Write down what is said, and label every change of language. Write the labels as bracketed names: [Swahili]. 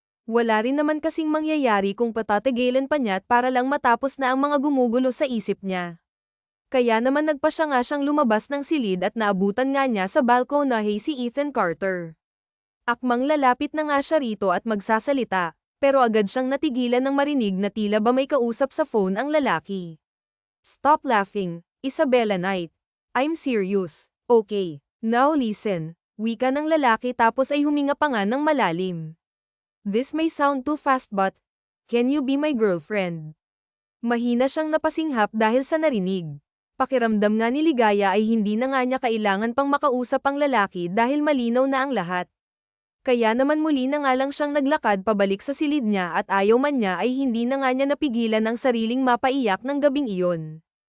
[Filipino] Wala rin naman kasing mangyayari kung patatagilan pa niya para lang matapos na ang mga gumugulo sa isip niya. Kaya naman nagpasya nga siyang lumabas ng silid at naabutan nga niya sa balkonahe si Ethan Carter. Akmang lalapit na nga siya rito at magsasalita, pero agad siyang natigilan nang marinig na tila ba may kausap sa phone ang lalaki. [English] Stop laughing, Isabella Knight. I'm serious. Okay, now listen. [Filipino] Wika ng lalaki tapos ay huminga pa nga ng malalim. [English] This may sound too fast but, can you be my girlfriend? [Filipino] Mahina siyang napasinghap dahil sa narinig. Pakiramdam nga ni Ligaya ay hindi na nga niya kailangan pang makausap ang lalaki dahil malinaw na ang lahat. Kaya naman muli na nga lang siyang naglakad pabalik sa silid niya at ayaw man niya ay hindi na nga niya napigilan ang sariling mapaiyak ng gabing iyon.